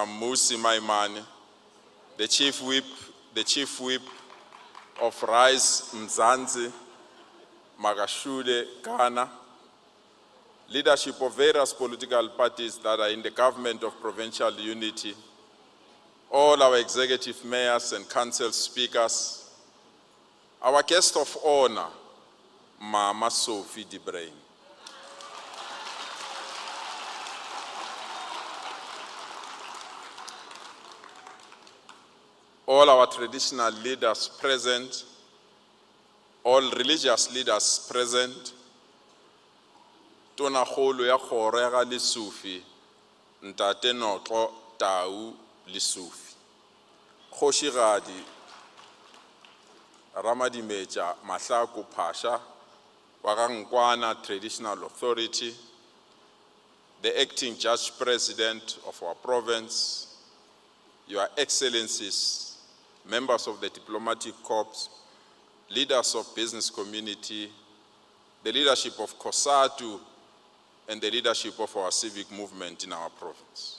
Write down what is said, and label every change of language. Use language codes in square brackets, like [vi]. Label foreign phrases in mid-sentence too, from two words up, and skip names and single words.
[en] Musi Maimane, the Chief Whip of Rise Mzansi, Magashude Ghana, leadership of various political parties that are in the government of provincial unity, all our executive mayors and council speakers, our guest of honor, Mama Sophie de Bruyn. All our traditional leaders present, all religious leaders present, [nso] Tona Kgolo ya Kgoro Lesufi, Ntate Notlo Tau Lesufi, Kgoshigadi [en] Ramadimeja Mahlaku Pasha, Wagangkwana Traditional Authority, the Acting Judge President of our province, Your Excellencies, members of the Diplomatic Corps, leaders of business community, the leadership of COSATU, and the leadership of our civic movement in our province.